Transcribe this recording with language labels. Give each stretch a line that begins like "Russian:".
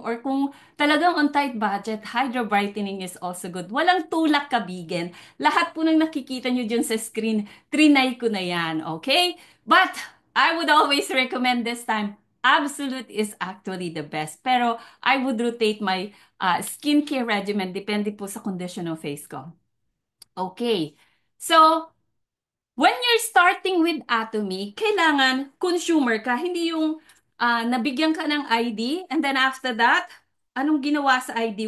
English: Or
Filipino: kung talagang
English: on tight budget, Hydra Brightening is also good.
Filipino: Walang tulak kabigen. Lahat po ng nakikita nyo dyan sa screen, trinay ko na yan, okay?
English: But I would always recommend this time, Absolute is actually the best. Pero I would rotate my skincare regimen
Filipino: depende po sa
English: condition ng face ko. Okay. So, when you're starting with Atomy,
Filipino: kailangan consumer ka, hindi yung nabigyan ka ng ID and then after that, anong ginawa sa
English: ID?